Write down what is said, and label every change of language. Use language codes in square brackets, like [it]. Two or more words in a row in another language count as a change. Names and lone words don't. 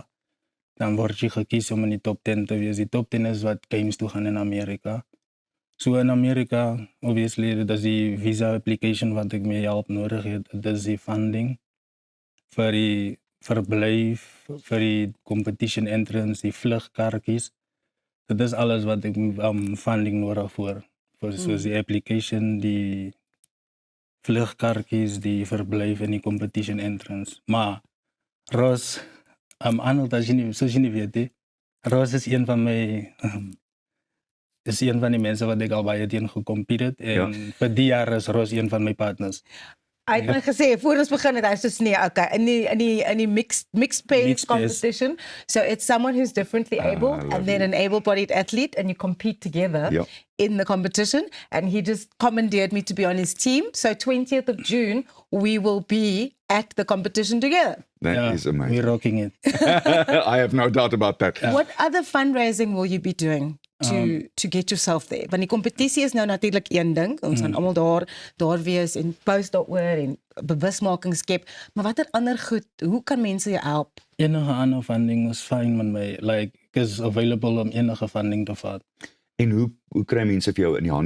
[af] Dan word jy gekies om in die top 10 te wees. Die top 10 is wat games toe gaan in Amerika. So in Amerika, obviously, dit is die [en] visa application [af] wat ek mee help nodig het. Dit is die funding vir die verblyf, vir die [en] competition entrance, [af] die vlugkaartjies. Dit is alles wat ek funding nodig voor soos die application, die vlugkaartjies, die verblyf en die [en] competition entrance. [af] Maar Ross, Arnold, soos jy nie weet, Ross is een van my is een van die mense wat ek al baie teen gecompete het en vir die jaar is Ross een van my partners. Hy het my gesê voor ons begin het hy soos nee, okay, in die [en] mixed pace competition. So it's someone who's differently able and then an able-bodied athlete and you compete together in the competition and he just commandeered me to be on his team. So 20th of June we will be at the competition together. That is amazing. We're rocking it. I have no doubt about that. What other fundraising will you be doing to get yourself there? [af] Want die kompetisie is nou natuurlik een ding. Ons gaan almal daar wees en post daaroor en bewusmaking skep. Maar watter ander goed, hoe kan mense jou help? Enige ander funding is fine met my. Like, is available om enige funding te vat. En hoe kry mense vir jou in die hande?